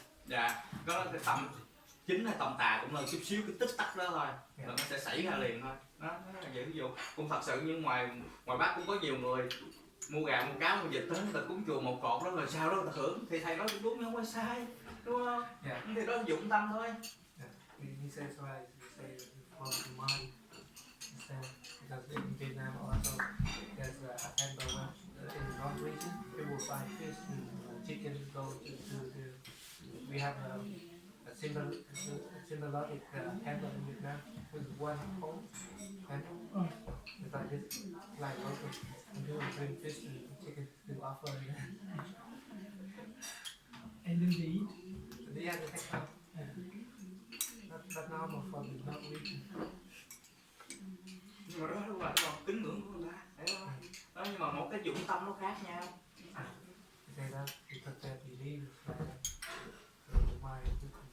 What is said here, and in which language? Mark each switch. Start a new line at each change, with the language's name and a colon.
Vietnamese: Dạ, có cái tâm chính hay tâm tà cũng là chút xíu cái tích tắc đó thôi, là nó sẽ xảy ra liền thôi. Đó là vậy. Ví dụ cũng thật sự như ngoài Bắc cũng có nhiều người mua gà mua cá mua vịt tới người ta cúng chùa một cột đó rồi sau đó người ta hưởng, thì thầy nói cũng đúng, không có sai, đúng không? Thì đó là dụng tâm thôi.
English: He says right, he says from the mind. Because in Vietnam also there's a temple in the North region, people buy fish and chicken go to the. We have a symbolic temple in Vietnam with one pole temple. It's like this, like open, and people bring fish and chicken to offer. And then they eat. They have to take out. That's normal for the North region.
Vietnamese: Nhưng mà đó là cái lòng tín ngưỡng của người ta, thấy không? Đó, nhưng mà một cái dụng tâm nó khác nhau.
English: Say that because they believe that the mind is